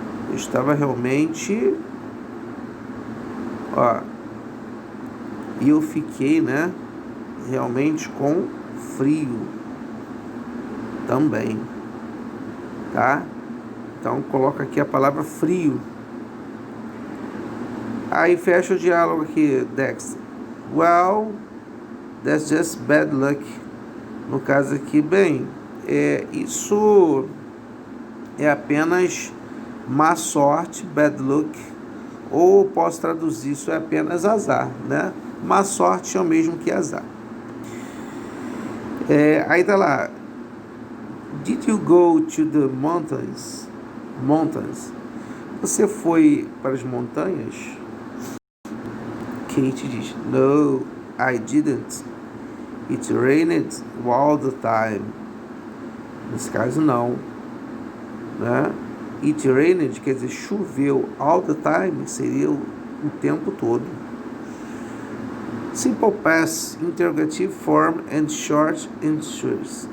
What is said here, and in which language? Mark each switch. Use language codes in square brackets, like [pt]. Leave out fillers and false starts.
[pt] Eu estava realmente, ó. E eu fiquei, né? Realmente com frio também, tá? Então coloca aqui a palavra frio. Aí fecha o diálogo aqui, Dexter. [en] Well, that's just bad luck. [pt] No caso aqui, bem, isso é apenas má sorte, [en] bad luck, [pt] ou posso traduzir, isso é apenas azar, né? Má sorte é o mesmo que azar. Aí tá lá, [en] did you go to the mountains? Mountains. [pt] Você foi para as montanhas? Kate diz, [en] no, I didn't. It rained all the time. [pt] Nesse caso, não. Né? [en] It rained [pt] quer dizer choveu. [en] All the time [pt] seria o tempo todo. [en] Simple past, interrogative form and short answers.